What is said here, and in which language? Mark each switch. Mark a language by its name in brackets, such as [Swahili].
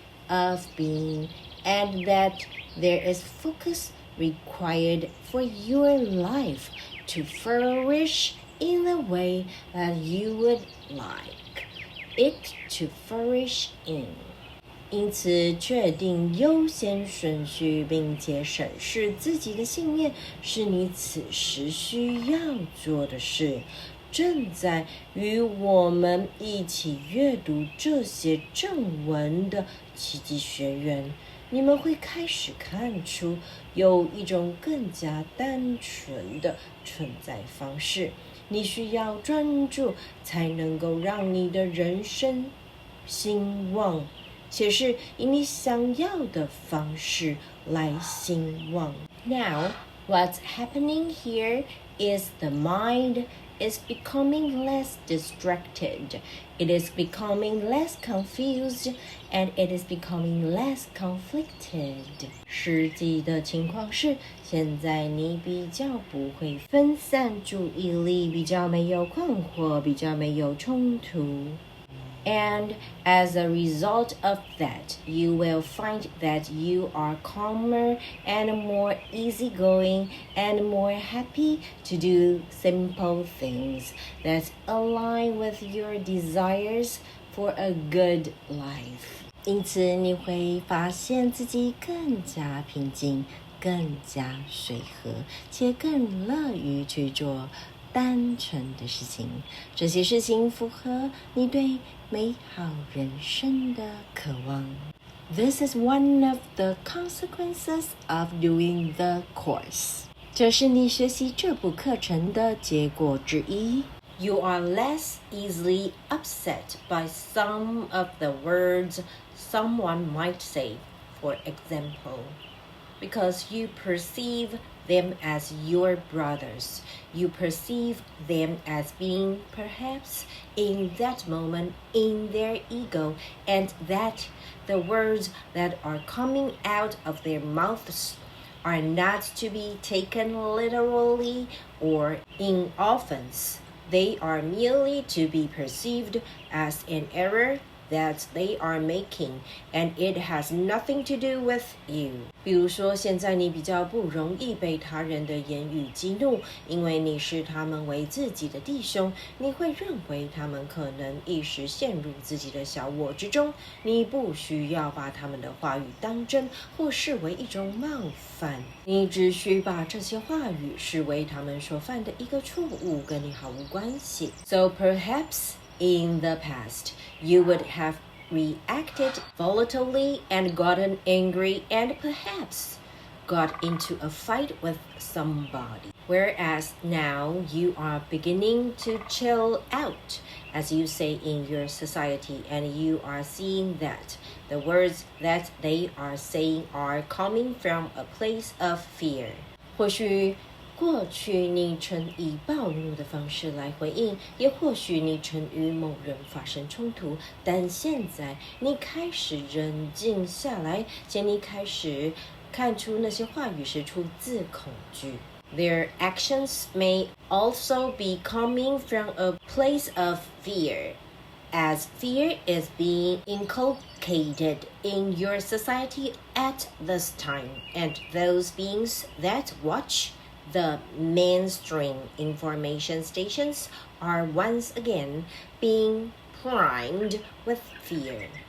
[English] of being, and that there is focus required for your life to flourish in the way that you would like it to flourish in. [Chinese] 因此，确定优先顺序，并且审视自己的信念，是你此时需要做的事。正在与我们一起阅读这些正文的奇迹学员，你们会开始看出有一种更加单纯的存在方式。你需要专注，才能够让你的人生兴旺，且是以你想要的方式来兴旺。 [English] Now, what's happening here is the mind is becoming less distracted. It is becoming less confused, and it is becoming less conflicted. [Chinese] 实际的情况是，现在你比较不会分散注意力，比较没有困惑，比较没有冲突。 [English] And as a result of that, you will find that you are calmer and more easygoing and more happy to do simple things that align with your desires for a good life. [Chinese] 因此，你会发现自己更加平静，更加随和，且更乐于去做单纯的事情。这些事情符合你对美好人生的渴望。 [English] This is one of the consequences of doing the course. [Chinese] 这是你学习这部课程的结果之一。 [English] You are less easily upset by some of the words someone might say. For example, because you perceive them as your brothers. You perceive them as being perhaps in that moment in their ego, and that the words that are coming out of their mouths are not to be taken literally or in offense. They are merely to be perceived as an error that they are making, and it has nothing to do with you. [Chinese] 比如说，现在你比较不容易被他人的言语激怒，因为你视他们为自己的弟兄，你会认为他们可能一时陷入自己的小我之中，你不需要把他们的话语当真或视为一种冒犯，你只需把这些话语视为他们所犯的一个错误，跟你毫无关系。 [English] So perhaps,In the past, you would have reacted volatilely and gotten angry and perhaps got into a fight with somebody. Whereas now you are beginning to chill out, as you say in your society, and you are seeing that the words that they are saying are coming from a place of fear. [Chinese] 或许过去你曾以暴怒的方式来回应，也或许你曾与某人发生冲突，但现在你开始冷静下来，且你开始看出那些话语是出自恐惧。 [English] Their actions may also be coming from a place of fear, as fear is being inculcated in your society at this time, and those beings that watch,The mainstream information stations are once again being primed with fear.